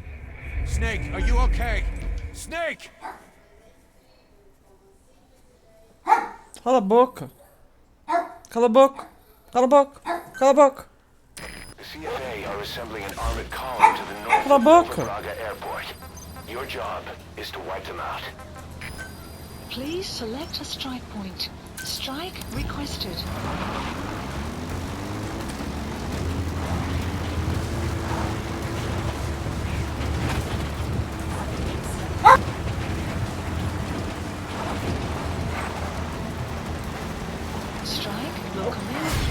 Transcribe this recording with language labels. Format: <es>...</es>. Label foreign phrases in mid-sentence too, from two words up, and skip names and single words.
<en>Snake, are you okay? Snake!</en> <pt>Cala a boca! Cala a boca! Cala a boca! Cala a boca!</pt> <en>The CFA are assembling an armored column to the north</en> <pt>Cala a</pt> <en>of Nova</en> <pt>boca!</pt> <en>Braga Airport. Your job is to wipe them out. Please select a strike point. Strike requested. Strike will commence.</en>